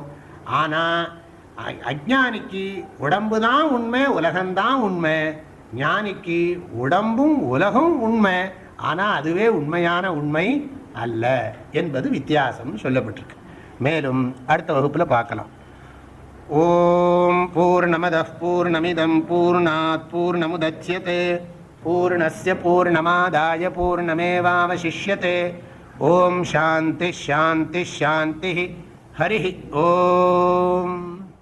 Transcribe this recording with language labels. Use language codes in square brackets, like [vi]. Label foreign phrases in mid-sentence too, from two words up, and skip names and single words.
[ta] ஆனால் அஜ்ஞானிக்கு உடம்பு தான் உண்மை, உலகம்தான் உண்மை. ஞானிக்கு உடம்பும் உலகம் உண்மை, ஆனால் அதுவே உண்மையான உண்மை அல்ல என்பது வித்தியாசம் சொல்லப்பட்டிருக்கு. மேலும் அடுத்த வகுப்பில் பார்க்கலாம். [sa] ॐ पूर्णमदः पूर्णमिदं पूर्णात् पूर्णमुदच्यते पूर्णस्य पूर्णमादाय पूर्णमेवावशिष्यते. ॐ शान्तिः शान्तिः शान्तिः. हरि ॐ.